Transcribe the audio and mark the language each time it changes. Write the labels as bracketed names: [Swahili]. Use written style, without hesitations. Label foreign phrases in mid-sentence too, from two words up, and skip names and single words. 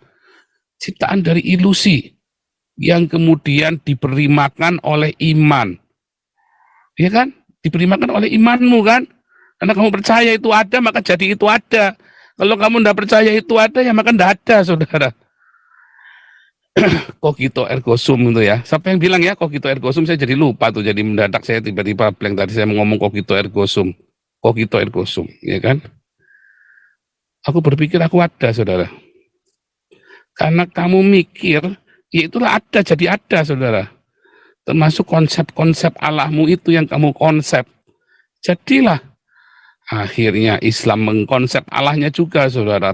[Indonesian] Ciptaan dari ilusi yang kemudian diberi makan oleh iman. Ya kan? Diberi makan oleh imanmu kan? Karena kamu percaya itu ada, maka jadi itu ada. Kalau kamu tidak percaya itu ada, ya maka tidak ada, saudara. [Latin] Cogito ergo sum [Indonesian] itu ya. Siapa yang bilang ya [Latin] cogito ergo sum? [Indonesian] Saya jadi lupa tuh, jadi mendadak saya tiba-tiba blank tadi saya mau ngomong [Latin] cogito ergo sum. Cogito ergo sum, [Indonesian] ya kan? Aku berpikir aku ada, saudara. Karena kamu mikir, ya itulah ada, jadi ada, saudara. Termasuk konsep-konsep Allahmu itu yang kamu konsep. Jadilah. Akhirnya Islam mengkonsep Allahnya juga, saudara.